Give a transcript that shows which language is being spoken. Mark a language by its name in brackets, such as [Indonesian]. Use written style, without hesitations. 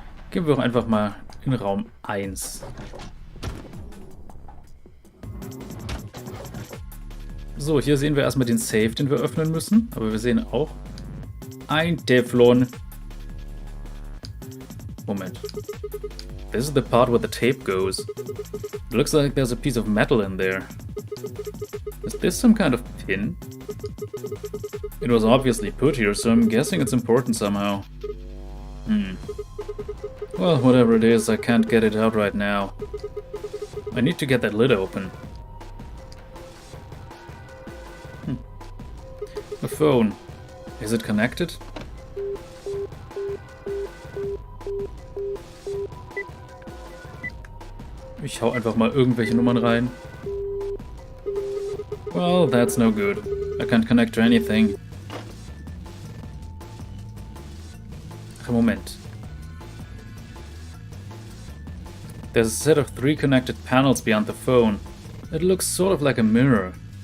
[German] Gehen wir doch einfach mal in Raum 1. So, hier sehen wir erstmal den Safe, den wir öffnen müssen. Aber wir sehen auch ein Teflon. Moment. [English] This is the part where the tape goes. It looks like there's a piece of metal in there. Is this some kind of pin? It was obviously put here, so I'm guessing it's important somehow. Well, whatever it is, I can't get it out right now. I need to get that lid open. The phone. Is it connected? [German] Ich hau einfach mal irgendwelche Nummern rein. [English] Well, that's no good. I can't connect to anything. [German] Ach, Moment. [English] There's a set of 3 connected panels beyond the phone. It looks sort of like a mirror.